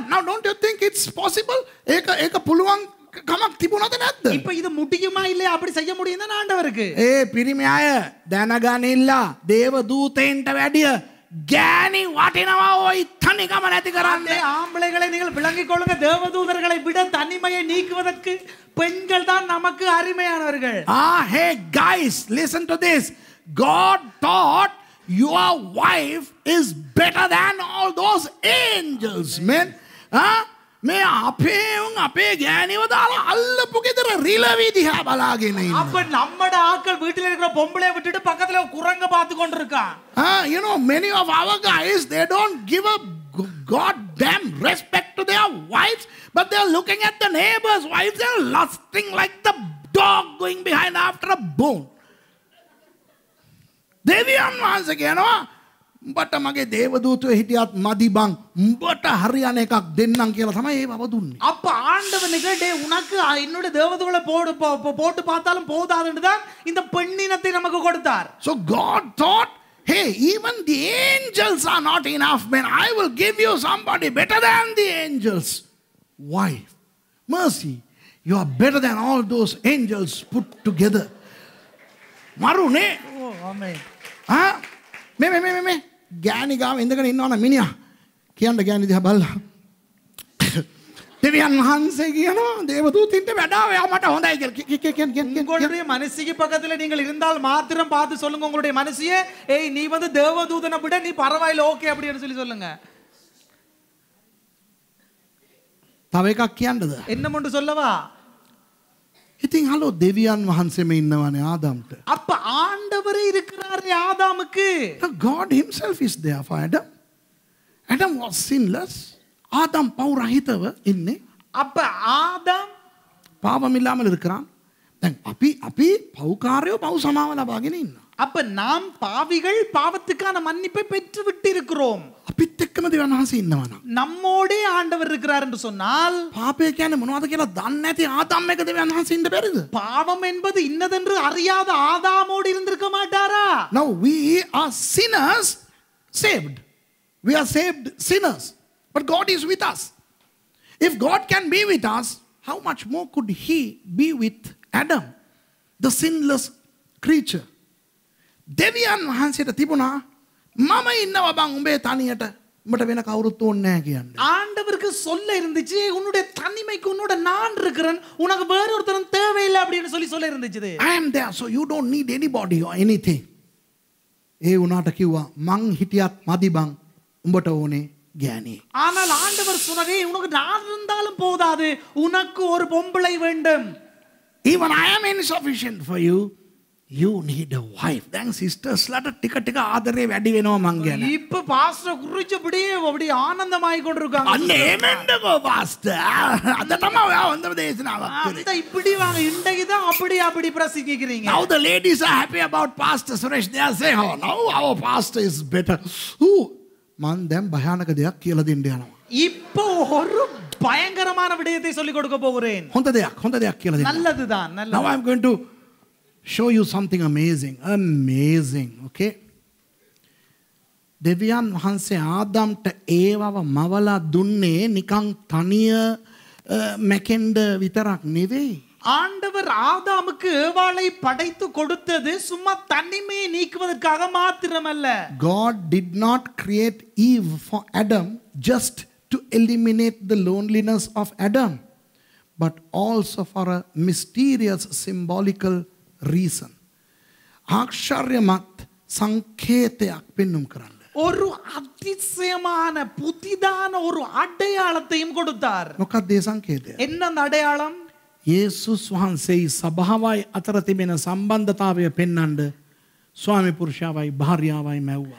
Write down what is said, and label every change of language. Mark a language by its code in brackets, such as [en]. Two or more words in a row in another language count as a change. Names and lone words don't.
[en] Now don't you think it's possible? [si] ඒක පුළුවන් කමක් තිබුණාද නැද්ද? [ta] இப்ப இது முடியுமா இல்லையா அப்படி செய்ய முடியும் தான் ஆண்டவருக்கு. [si] පිරිමි අය දැනගනින්න දේවදූතයන්ට වැඩිය ගෑණි වටිනවා ඔය තනිකම නැති කරන්නේ. [ta] ஆம்பளைகளை நீங்கள் விளங்கிக் கொள்ளுங்க, தேவதூதர்களை விட தனிமையை நீக்குவதற்கு பெண்கள் தான் நமக்கு அருமையானவர்கள். [en] Hey guys, listen to this. God thought your wife is better than all those angels, man. [si] මේ අපේ ගෑණිව දාලා අල්ලපු ගෙදර රිලවි දිහා බලාගෙන ඉන්න. [ta] அப்ப நம்மட ஆட்கள் வீட்டில இருக்கிற பொம்பளைய விட்டுட்டு பக்கத்துல குரங்க பார்த்து கொண்டிருக்கான். [en] You know, many of our guys, they don't give a goddamn respect to their wives, but they're looking at the neighbor's wives, they're lusting like the dog going behind after a bone. [si] දෙවියන් වහන්සේ කියනවා උඹට මගේ දේවදූතයෝ හිටියත් මදි බං උඹට හරියන එකක් දෙන්නම් කියලා තමයි ඒ බව දුන්නේ. [ta] அப்ப ஆண்டவனுக்கு டே உனக்கு என்னோட தேவதூதர்களை போட்டு பார்த்தாலும் போதாதுன்னு தான் இந்த பெண்ணினத்தை நமக்கு கொடுத்தார். [en] So God thought, hey, even the angels are not enough, man. I will give you somebody better than the angels. Wife, mercy, you are better than all those angels put together. Marune. Oh, amen. [si] මේ ගෑණි ගාව ඉඳගෙන ඉන්නවනේ මිනිහා කියන්න ගෑණි දිහා බලලා දෙවියන් වහන්සේ කියනවා දේවදූතින්ට වැඩාව යා මට හොඳයි කියලා. [ta] உங்களுடைய மனசிக்கு பக்கத்துல நீங்கள் இருந்தால் மாத்திரம் பார்த்து சொல்லுங்க உங்களுடைய மனசியே, ஏய் நீ வந்து தேவதூதனை விட நீ பரவாயில்லை ஓகே அப்படின்னு சொல்லி சொல்லுங்க. [si] තව එකක් කියන්නද? [ta] என்னமொன்று சொல்லவா? [si] ඉතින් හලෝ දෙවියන් වහන්සේම ඉන්නවනේ ආදම්ට. [ta] அப்ப ஆண்டவரே இருக்கிறாரே ஆதாமுக்கு. [en] God himself is there for Adam. Adam was sinless. [si] ஆதம் පව් රහිතව ඉන්නේ. [ta] அப்ப ஆதாம் පාපம் இல்லாமல் இருக்கிறான். [si] දැන් අපි පව්කාරයෝ පව් සමාව ලබාගෙන ඉන්නවා. [ta] அப்ப நாம் பாவிகள் பாவத்துக்கான மன்னிப்பை பெற்று விட்டு இருக்கிறோம். [si] අපිත් එක්කම දෙවියන් වහන්සේ ඉන්නවනම් [ta] நம்மோடே ஆண்டவர் இருக்கிறார் என்று சொன்னால் [si] පාපය කියන්නේ මොනවද කියලා දන්නේ නැති ආදම් එක දෙවියන් වහන්සේ ඉන්න බැරිද? [ta] பாவம் என்பது இன்னதென்று அறியாத ஆதாமோடு இருந்திருக்க மாட்டாரா? [en] Now we are sinners saved. We are saved sinners. But God is with us. If God can be with us, how much more could he be with Adam, the sinless creature? [si] දෙවියන් වහන්සේට තිබුණා මම ඉන්නවා බං උඹේ තනියට උඹට වෙන කවුරුත් ඕනේ නැහැ කියන්නේ. [ta] ஆண்டவருக்கு சொல்ல இருந்துச்சு, உன்னுடைய தனிமைக்கு உன்னோட நான் இருக்கிறேன், உனக்கு வேற ஒருத்தரும் தேவையில்லை அப்படின்னு சொல்ல இருந்துச்சு. [en] I am there, so you don't need anybody or anything. [si] ඒ උනාට කිව්වා මං හිටියත් මදි බං උඹට ඕනේ ගෑණි. [ta] ஆனால் ஆண்டவர் சொன்னாரே உனக்கு நான் இருந்தாலும் போதாது, உனக்கு ஒரு பொம்பளை வேண்டும். [en] Even I am insufficient for you. You need a wife. Then sisters [si] ලාට ටික ටික ආදරේ වැඩි වෙනවා මං කියන. [ta] இப்ப பாஸ்டர் குறிச்சபடியே அப்படியே ஆனந்தமாய் கொண்டிருக்காங்க. [si] අන්න එමෙන්නකෝ පාස්ටර්. අද තමයි ඔයා හොඳම දේශනාවක් කරේ. [ta] அந்த இப்படி வாங்க இன்றைக்கு தான் அப்படி பிரசங்கிக்கிறீங்க. [en] Now the ladies are happy about Pastor Suresh. They are saying, oh, now our pastor is better. [si] මං දැන් භයානක දෙයක් කියලා දෙන්න යනවා. [ta] இப்போ ஒரு பயங்கரமான விடயத்தை சொல்லிக் கொடுக்க போகிறேன். [si] හොඳ දෙයක් කියලා දෙන්න. [ta] நல்லதுதான், நல்லது. [en] Now I am going to show you something amazing. Okay? [si] දෙවියන් වහන්සේ ආදම්ට ඒවව මවලා දුන්නේ නිකන් තනිය මැකෙන්ඩ විතරක් නෙවෙයි. [ta] ஆண்டவர் ஆதாமுக்கு ஏவாளை படைத்து கொடுத்தது சும்மா தனிமையை நீக்குவதற்காக மாத்திரமல்ல. [en] God did not create Eve for Adam just to eliminate the loneliness of Adam, but also for a mysterious symbolical reason. [si] ආශ්චර්යමත් සංකේතයක් පෙන්වුම් කරන්න. [ta] ஒரு அதிசயமான புதிதான ஒரு அடையாளத்தையும் கொடுத்தார். [si] මොකක්ද ඒ සංකේතය? [ta] என்ன அந்த அடையாளம்? [si] යේසුස් වහන්සේයි සභාවයි අතර තිබෙන සම්බන්ධතාවය පෙන්වන්න ස්වාමි පුරුෂයාවයි භාර්යාවයි මැව්වා.